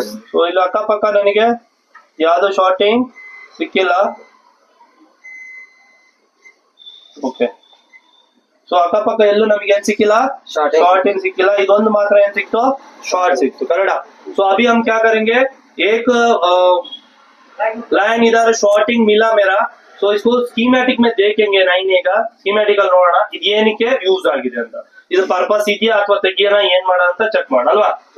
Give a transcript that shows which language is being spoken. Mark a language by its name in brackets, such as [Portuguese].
[Kannada] So ಇಲ್ಲಿ ಅಕ್ಕಪಕ್ಕ ನನಗೆ ಯಾವ್ದು ಶಾರ್ಟಿಂಗ್ ಸಿಕ್ಕಿಲ್ಲ, ಓಕೆ. ಸೊ ಅಕ್ಕಪಕ್ಕ ಎಲ್ಲೂ ನಮಗೆ ಏನ್ ಸಿಕ್ಕಿಲ್ಲ, ಶಾರ್ಟಿಂಗ್ ಸಿಕ್ಕಿಲ್ಲ. ಇದೊಂದು ಮಾತ್ರ ಏನ್ ಸಿಕ್ತು, ಶಾರ್ಟ್ ಸಿಕ್ತು, ಕನ್ನಡ. [Hindi] ಸೊ अभी हम क्या करेंगे, एक लाइन इधर शॉर्टिंग मिला मेरा. [Kannada] ಸೊ [Hindi] इसको ಸ್ಕೀಮ್ಯಾಟಿಕ್ में देखेंगे, [Kannada] 9A का ಸ್ಕೀಮ್ಯಾಟಿಕಲ್ ನೋಡೋಣ ಇದು ಏನಕ್ಕೆ ಯೂಸ್ ಆಗಿದೆ ಅಂತ, ಇದು ಪರ್ಪಸ್ ಇದೆಯಾ ಅಥವಾ ತೆಗಿಯೋಣ ಏನ್ ಮಾಡೋಣ ಅಂತ ಚೆಕ್ ಮಾಡೋಣ ಅಲ್ವಾ.